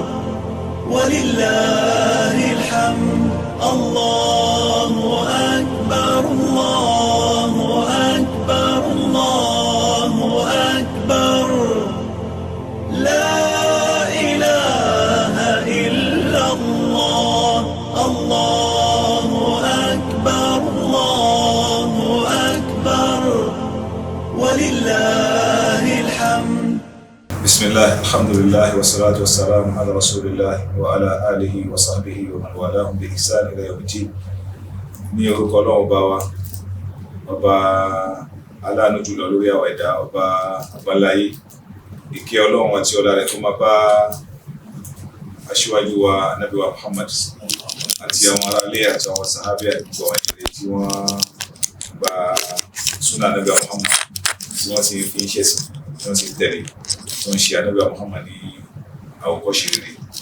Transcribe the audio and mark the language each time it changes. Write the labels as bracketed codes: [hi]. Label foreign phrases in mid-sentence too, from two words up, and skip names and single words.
[ar] ولله الحمد الله أكبر الله أكبر الله أكبر لا إله إلا الله الله أكبر الله أكبر ولله الحمد. بسم الله الحمد لله والصلاة والسلام على رسول الله وعلى آله وصحبه ومن والاه بإحسان إلى يوم الدين. [yo] ní orúkọ Ọlọ́run ọba wa, ọba aláàánú jùlọ lórí àwọn ẹ̀dá, ọba àbáláyé, ìkẹ́ Ọlọ́run àti ọlá rẹ̀ tó máa bá aṣíwájú wa Ànábì wa Muhammad àti àwọn ará ilé àti àwọn sàhábà àti gbogbo àwọn ìrere tí wọ́n gba súnà Ànábì wa Muhammad tí wọ́n ti fi ń ṣẹ̀sìn, tí wọ́n ti tẹ̀lé, tí wọ́n ń ṣe Ànábì wa Muhammad ní àwòkọ́ṣe rere.